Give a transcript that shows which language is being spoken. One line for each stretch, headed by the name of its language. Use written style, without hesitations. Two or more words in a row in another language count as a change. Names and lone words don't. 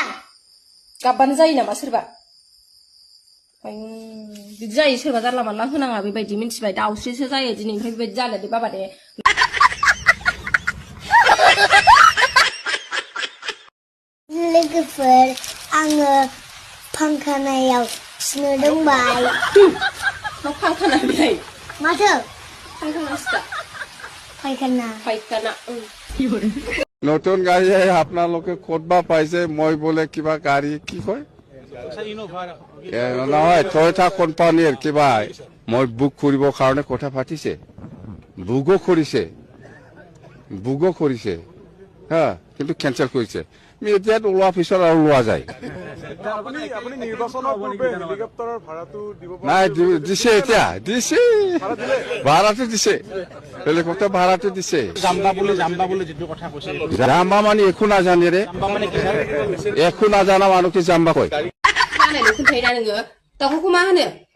Bodo: गाबबानो जायो नामा सोरबा बिदि जायो सोरबा जानला मानला होनाङा बेबायदि मिन्थिबाय दाउस्रिसो जायो दिनैनिफ्राय बेबायदि जानो दे बाबा दे लोगोफोर आङो फांखानायाव खिनो रोंबाय फांखाना बिलाय माथो फांखाना পায়খানা
Assamese: নতুন গাড়ী আপোনালোকে ক'তবা পাইছে মই বোলে কিবা গাড়ী কি কয় নহয় টয়টা কোম্পানীৰ কিবা মই বুক কৰিবৰ কাৰণে কথা পাতিছে বুকো কৰিছে হা কিন্তু কেঞ্চেল কৰিছে ইয়াত ওলোৱা পিছত আৰু লোৱা যায় নাই দিছে এতিয়া দিছে ভাড়াটো দিছে হেলিকপ্টাৰ ভাড়াটো দিছে জাম্বা মানে একো নাজানে ৰে একো নাজানা মানুহকে জাম্বা কয়
Bodo: खोन्थायोना नोङो दाउखौ मा होनो